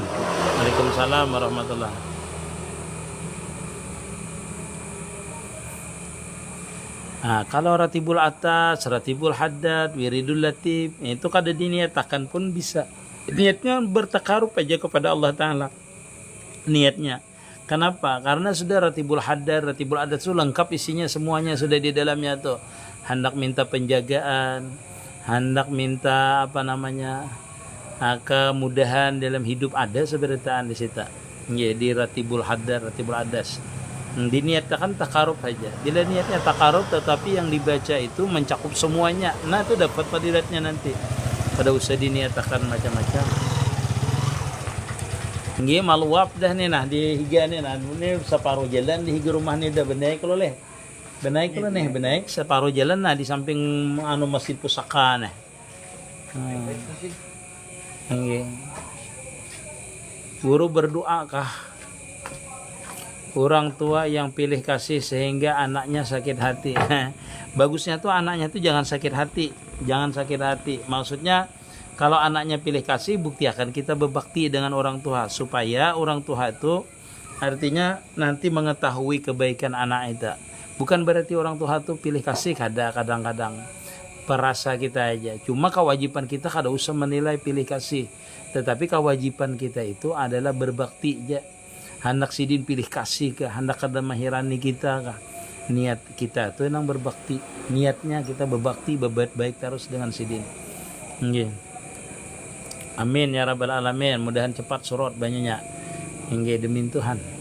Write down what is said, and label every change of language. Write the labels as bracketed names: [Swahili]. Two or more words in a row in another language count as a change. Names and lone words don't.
[Arabic] Waalaikumsalam warahmatullahi. [Banjar] Kalau ratibul atas, ratibul haddad, wiridul latif, itu kada diniatakan pun bisa. [Indonesian] Niatnya bertakarub aja kepada Allah Ta'ala. Niatnya. Kenapa? Karena sudah ratibul haddad, ratibul adat itu lengkap isinya semuanya sudah di dalamnya tuh. Hendak minta penjagaan, hendak minta kemudahan dalam hidup ada seberitaan di situ. Ya, di ratibul haddad, ratibul adas. Diniatkan takarub saja. Bila niatnya takarub tetapi yang dibaca itu mencakup semuanya. [Banjar] Nah itu dapat fadilatnya nanti. Pada usah diniatkan macam-macam. Nggih maluap dah nih nah di higa nih nah ini separuh jalan di higa rumah nih dah benaik lo leh. Benaik separuh jalan nah di samping Masjid Pusaka nih. Nggih. Guru berdoa kah? [Indonesian] Orang tua yang pilih kasih sehingga anaknya sakit hati. Bagusnya tuh anaknya tuh jangan sakit hati. Maksudnya kalau anaknya pilih kasih, buktikan kita berbakti dengan orang tua supaya orang tua itu artinya nanti mengetahui kebaikan anak itu. Bukan berarti orang tua itu pilih kasih kadang-kadang perasa kita aja. [Banjar] Cuma kewajiban kita kada usah menilai pilih kasih. [Indonesian] Tetapi kewajiban kita itu adalah berbakti aja. [Banjar] Hendak sidin pilih kasih ke, hendak kada mahirani kita kah? [Indonesian] Niat kita tuh yang berbakti. Niatnya kita berbakti, berbuat baik terus dengan sidin. [Arabic] Nggih. Amin ya rabbal alamin. [Banjar] Mudahan cepat surut banyaknya. Nggih demi Tuhan.